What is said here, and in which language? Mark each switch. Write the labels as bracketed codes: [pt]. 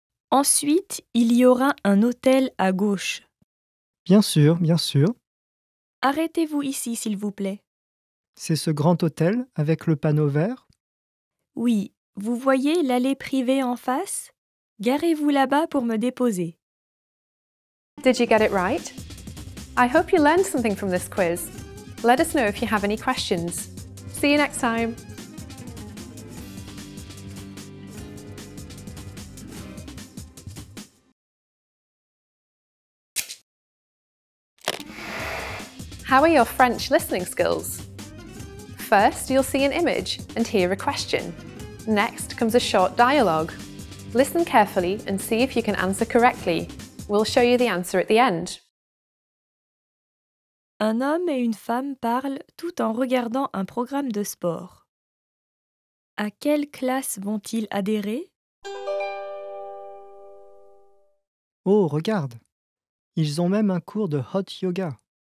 [fr] Ensuite, il y aura un hôtel à gauche. Bien sûr, bien sûr. Arrêtez-vous ici, s'il vous plaît. C'est ce grand hôtel avec le panneau vert? Oui, vous voyez l'allée privée en face? Garez-vous là-bas pour me déposer. [en] Did you get it right? I hope you learned something from this quiz. Let us know if you have any questions. See you next time. How are your French listening skills? First, you'll see an image and hear a question. Next comes a short dialogue. Listen carefully and see if you can answer correctly. We'll show you the answer at the end. [fr] Un homme et une femme parlent tout en regardant un programme de sport. À quelle classe vont-ils adhérer? Oh, regarde. Ils ont même un cours de hot yoga.